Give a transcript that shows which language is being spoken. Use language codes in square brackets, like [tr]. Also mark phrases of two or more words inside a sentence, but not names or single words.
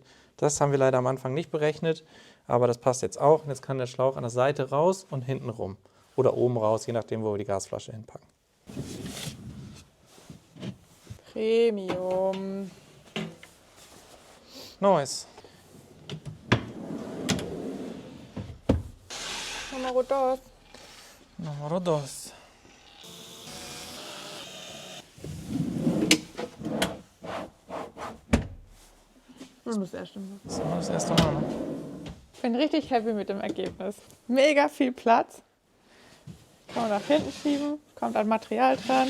[de] Das haben wir leider am Anfang nicht berechnet, aber das passt jetzt auch. Und jetzt kann der Schlauch an der Seite raus und hinten rum. Oder oben raus, je nachdem, wo wir die Gasflasche hinpacken. Premium. Nice. [es] Numero dos. Numero dos. [de] Das erste Mal. Das ist immer das erste Mal, ne? Ich bin richtig happy mit dem Ergebnis. Mega viel Platz. Kann man nach hinten schieben, kommt an Material dran.